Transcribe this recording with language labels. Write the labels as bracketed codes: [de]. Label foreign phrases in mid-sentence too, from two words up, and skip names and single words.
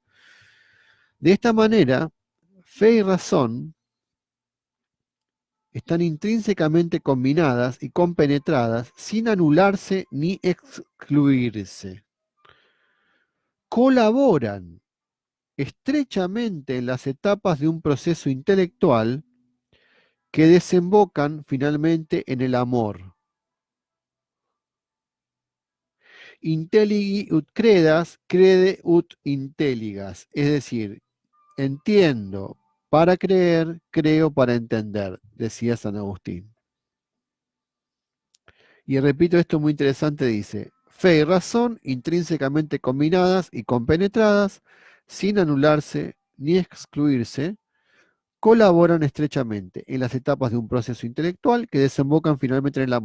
[es] De esta manera, fe y razón están intrínsecamente combinadas y compenetradas sin anularse ni excluirse. Colaboran estrechamente en las etapas de un proceso intelectual que desembocan finalmente en el amor. [la] Intelligi ut credas, crede ut intelligas. [es] Es decir, entiendo para creer, creo para entender, decía San Agustín. Y repito esto muy interesante, dice, fe y razón intrínsecamente combinadas y compenetradas, sin anularse ni excluirse, colaboran estrechamente en las etapas de un proceso intelectual que desembocan finalmente en el amor.